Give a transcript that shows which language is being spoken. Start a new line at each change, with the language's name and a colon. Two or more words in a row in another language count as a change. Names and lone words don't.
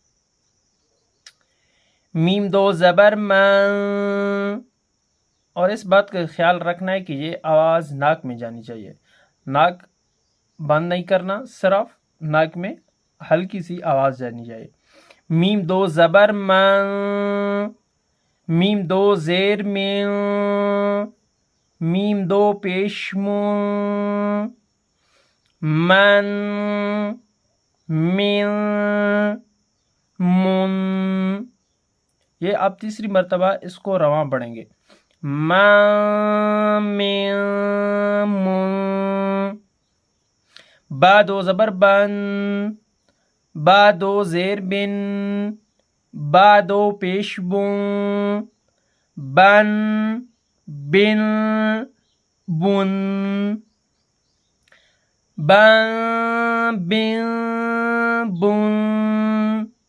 Urdu: میم 2 زبر من، اور اس بات کا خیال رکھنا ہے کہ یہ آواز ناک میں جانی چاہیے، ناک بند نہیں کرنا، صرف ناک میں ہلکی سی آواز جانی چاہیے۔ میم 2 زبر من، میم 2 زیر من، میم 2 پیش من، من، من، من۔ یہ آپ تیسری مرتبہ اس کو رواں پڑھیں گے، من، من، من۔ با 2 زبر بن، با 2 زیر بن، با 2 پیش بن، بن، بن، بن، بن، بن، بن۔